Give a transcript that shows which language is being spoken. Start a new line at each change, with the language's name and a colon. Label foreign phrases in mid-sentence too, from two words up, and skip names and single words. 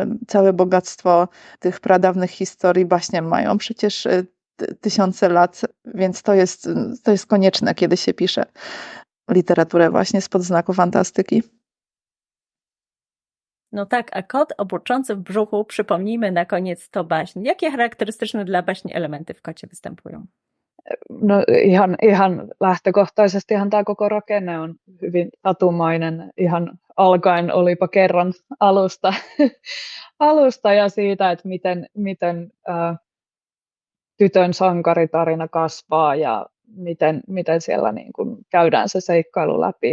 Polish: Całe bogactwo tych pradawnych historii baśnie mają przecież tysiące lat, więc to jest konieczne, kiedy się pisze literaturę właśnie spod znaku fantastyki. No tak, a kot o burczący w brzuchu, przypomnijmy na koniec, to baśń. Jakie charakterystyczne dla baśni elementy w kocie występują?
Finnish: No ihan lähtökohtaisesti ihan tämä koko rakenne on hyvin satumainen. Ihan alkaen olipa kerran alusta, alusta ja siitä, että miten tytön sankaritarina kasvaa ja miten siellä niin kuin käydään se seikkailu läpi.